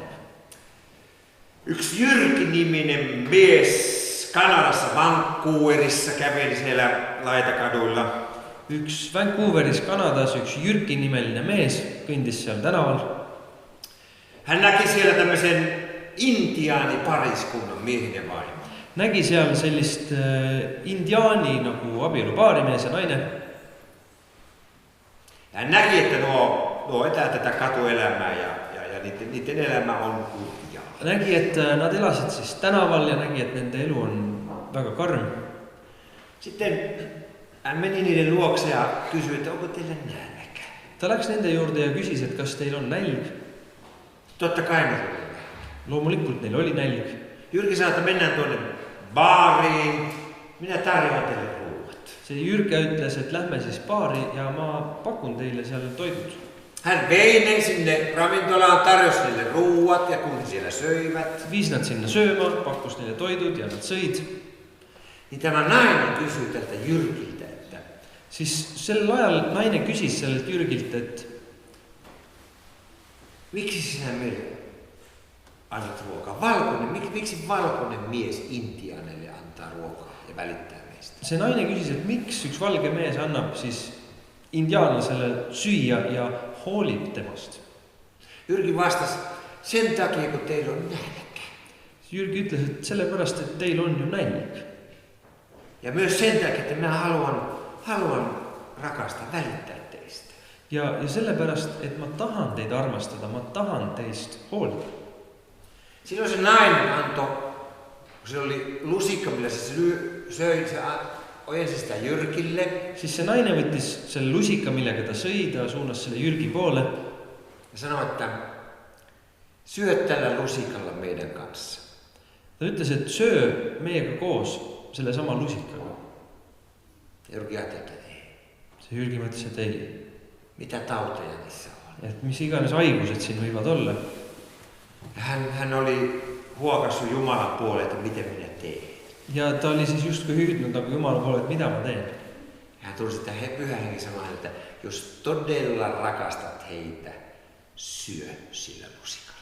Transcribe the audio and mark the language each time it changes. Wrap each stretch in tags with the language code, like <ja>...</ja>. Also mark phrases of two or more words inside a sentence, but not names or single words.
<fi>Yksi Jyrki-niminen mies Kanadassa Vancouverissa käveli siellä laitakaduilla.</fi> <et>Üks Vancouveris Kanadas üks Jyrki nimeline mees kõndis seal tänaval.</et> <fi>Hän näki siellä tämmöisen intiaanipariskunnan miehen ja vaimo.</fi> <et>Nägi seal sellist indiaani nagu abielupaari mees ja naine.</et> <fi>Hän näki, että nuo etää tätä katuelämää ja niiden elämä on kurjaa.</fi> <et>Nägi, et nad elasid siis tänaval ja nägi, et nende elu on väga karm.</et> <fi>Sitten hän meni niiden luokse ja kysyi, että onko teille nälkä?</fi> <et>Ta läks nende juurde ja küsis, et kas teil on nälg.</et> <fi>Totta kai ne oli.</fi> <et>Loomulikult neil oli nälg.</et> <fi>Jyrki sanoi, että mennään tuonne baariin. Minä tarjoan teille ruuat.</fi> <et>See Jyrke ütles, et lähme siis baari ja ma pakun teille seal toidut.</et> <fi>Hän vei ne sinne ravintolaan, tarjosi niille ruuat ja kun siellä söivät.</fi> <et>Viis nad sinna sööma, pakkus neile toidud ja nad sõid.</et> <fi>Niin tämä nainen kysyi tältä Jyrkiltä, että</fi> <et>siis sel ajal naine küsis sellelt Jyrgilt, et</et> <fi>miksi sinä meille annat ruokaa? Miksi valkoinen mies intiaanille antaa ruokaa ja välittää meistä?</fi> <et>see naine küsis, et miks üks valge mees annab siis indiaanlasele süüa ja hoolib temast.</et> <fi>Jyrki vastasi, sen takia kun teillä on nälkä.</fi> <et>Jyrki ütles, et sellepärast, et teil on ju nälg.</et> <fi>Ja myös sen takia, että minä haluan rakastaa, välittää teistä.</fi> <et>Ja sellepärast, et ma tahan teid armastada, ma tahan teist hoolida.</et> <fi>Silloin se nainen antoi, kun se oli lusikka, millä se söi, se ojensi sitä Jyrkille.</fi> <et>Siis se naine võttis selle lusika, millega ta sõi, ta suunas selle Jyrki poole.</et> <fi>Ja sanoi, että syö tällä lusikalla meidän kanssa.</fi> <et>Ta ütles, et söö meiega koos selle sama lusikaga.</et> <fi>Jyrki ajatteli, että ei.</fi> <et>Se Jyrki mõtles, et ei.</et> <fi>Mitä tauteja niissä on?</fi> <et>Et mis iganes haigused siin võivad olla.</et> <fi>Ja hän oli huokassu Jumalan puolelle, että miten minä teen.</fi> <et>Ja ta oli siis justkui hüüdnud nagu Jumala poole, et mida ma teen.</et> <fi>Hän tuli sitä Pyhä Henki sanoa, että jos todella rakastat heitä, syö sillä lusikalla.</fi>